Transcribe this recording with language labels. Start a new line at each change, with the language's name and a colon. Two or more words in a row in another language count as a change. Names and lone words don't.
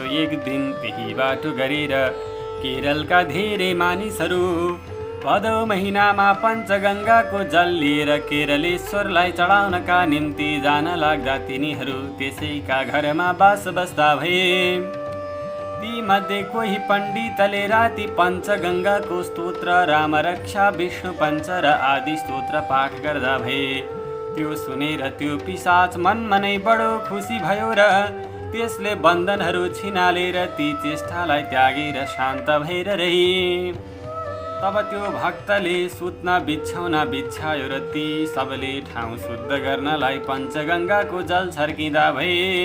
Nepali: एक दिन त्यही बाटो गरेर केरलका धेरै मानिसहरू भदौ महिनामा पञ्चगङ्गाको जल लिएर केरलेश्वरलाई चढाउनका निम्ति जान लाग्दा तिनीहरू त्यसैका घरमा बस्दा भए। ती मध्ये कोही पण्डितले राति पञ्चगङ्गाको स्तोत्र, रामरक्षा, विष्णु पञ्च र आदि स्तोत्र पाठ गर्दा भए। त्यो सुनेर त्यो पिशाच मनमा नै बडो खुसी भयो र त्यसले बन्धनहरू छिनालेर ती चेष्टालाई त्यागेर शान्त भएर रहे। तब त्यो भक्तले सुत्न बिछ्याउन बिछ्यायो र ती सबले ठाउँ शुद्ध गर्नलाई पञ्चगङ्गाको जल छर्किँदा भए।